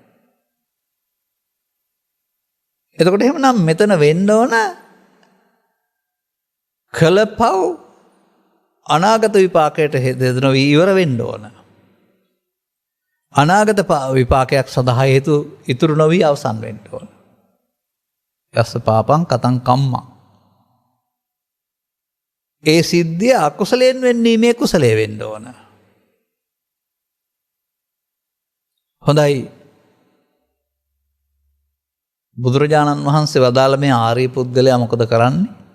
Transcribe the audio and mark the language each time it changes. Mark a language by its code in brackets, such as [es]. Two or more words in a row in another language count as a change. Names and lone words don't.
[si] එතකොට එහෙමනම් මෙතන වෙන්න ඕන කලපව් අනාගත විපාකයට හේතු නොවි ඉවර වෙන්න ඕන. අනාගත විපාකයක් සඳහා හේතු ඉතුරු නොවි අවසන් වෙන්න ඕන. [pi] යස්ස පාපං කතං කම්මං. [si] ඒ සිද්ධිය අකුසලයෙන් වෙන්නේ මේ කුසලයේ වෙන්න ඕන. හොඳයි. බුදුරජාණන් වහන්සේ වදාළ මේ ආර්ය පුද්ගලයා මොකද කරන්නේ?